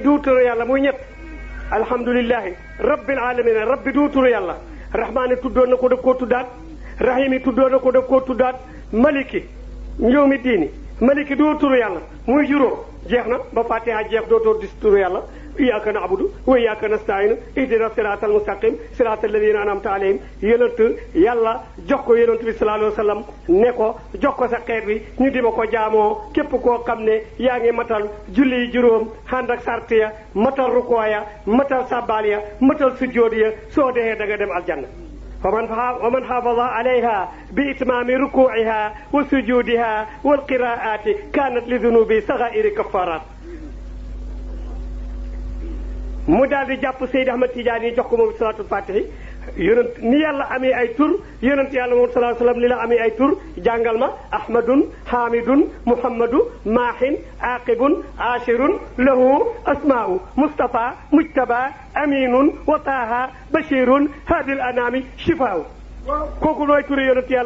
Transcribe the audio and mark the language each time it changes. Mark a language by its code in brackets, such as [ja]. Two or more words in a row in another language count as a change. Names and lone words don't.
[wo] du turu yàlla muy ñett [ar] الحمد لله رب العالمين [wo] rabbi du turu yàlla rahmani tuddoon na ko daf koo tuddaat rahimi tuddoon na ko daf koo tuddaat maliki ñëwmi diini maliki du turu yàlla muy juróom jeex na ba fatiha jeex dootoo dis turu yàlla [ar] إياك نعبد وإياك نستعين اهدنا الصراط المستقيم صراط الذين أنعمت عليهم [wo] yonent yàlla jox ko yonent bi [ar] صلى الله عليه وسلم [wo] ne ko jox ko sa xeet wi ñu di ma ko jaamoo képp koo xam ne yaa ngi matal julli juróom ànd ak sart ya matal rukoo ya matal sabbal ya matal sujjóot ya soo dee da nga dem aljanna [ar] ومن حافظ عليها بإتمام ركوعها وسجودها والقراءات كانت لذنوب صغائر كفارات [wo] mu daal di jàpp Seydi Ahmad Tidiane yi jox ko moom [ar] صلاة الفاتح [wo] yonent ni yàlla amee ay tur yonent yàlla moom [ar] صلى الله عليه وسلم [wo] ni la amee ay tur jàngal ma [ar] أحمد حامد محمد ماح عاقب حاشر له أسماء مصطفى مجتبى أمين وطه بشير هادي الأنام شفاء [wo] kooku looy turi yonent yàlla